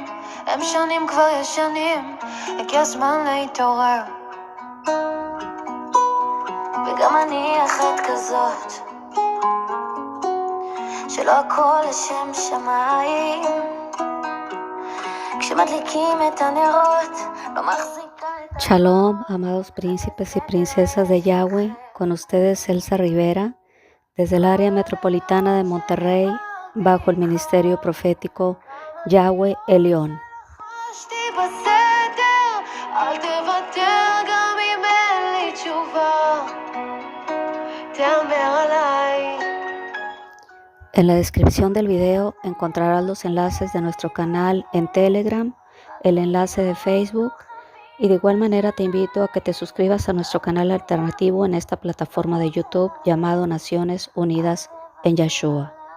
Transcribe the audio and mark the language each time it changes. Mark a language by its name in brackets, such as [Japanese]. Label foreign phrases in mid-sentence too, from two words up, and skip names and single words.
[Hebrew] הם שנים כבר ישנים, הגיע הזמן להתעורר. וגם אני אחת כזאת, שלא הכל לשם שמיים. כשמדליקים את הנרות, לא מחזיקה את... [Spanish] Shalom, amados príncipes y princesas de Yahweh, con ustedes Elsa Rivera, desde el área metropolitana de Monterrey, bajo el ministerio profético Yahweh Elión. En la descripción del video encontrarás los enlaces de nuestro canal en Telegram, el enlace de Facebook, y de igual manera te invito a que te suscribas a nuestro canal alternativo en esta plataforma de YouTube llamado Naciones Unidas en Yeshua.